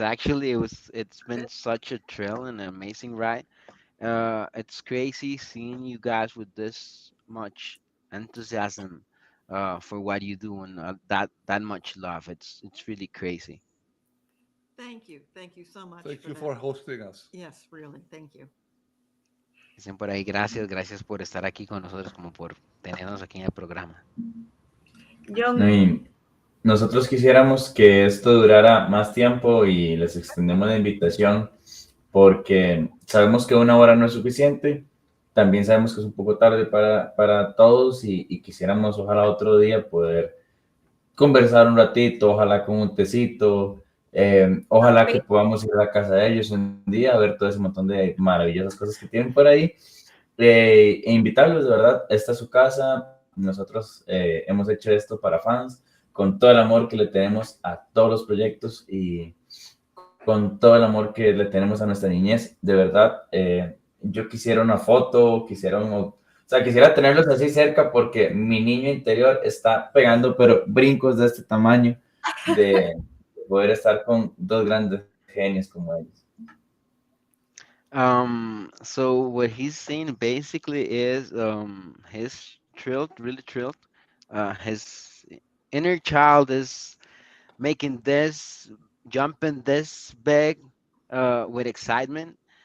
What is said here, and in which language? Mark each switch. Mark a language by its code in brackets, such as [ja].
[en] Actually, it's been such a thrill and an amazing ride. It's crazy seeing you guys with this much enthusiasm for what you do and that much love. It's really crazy. Thank you so much. Thank you for hosting us. Yes, really. Thank you. [es] Dicen por ahí, gracias por estar aquí con nosotros, como por tenernos aquí en el programa. Y nosotros quisiéramos que esto durara más tiempo y les extendemos la invitación porque sabemos que 1 hora no es suficiente, también sabemos que es un poco tarde para todos y quisiéramos ojalá otro día poder conversar un ratito, ojalá con un tecito, ojalá que podamos ir a la casa de ellos un día a ver todo ese montón de maravillosas cosas que tienen por ahí, e invitarlos, de verdad, esta es su casa. Nosotros hemos hecho esto para fans, con todo el amor que le tenemos a todos los proyectos y con todo el amor que le tenemos a nuestra niñez. De verdad, yo quisiera una foto, quisiera tenerlos así cerca porque mi niño interior está pegando, pero brincos de este tamaño, de poder estar con 2 grandes genios como ellos. [en] So what he's saying basically is he's thrilled, really thrilled. His inner child is making this, jumping this big with excitement.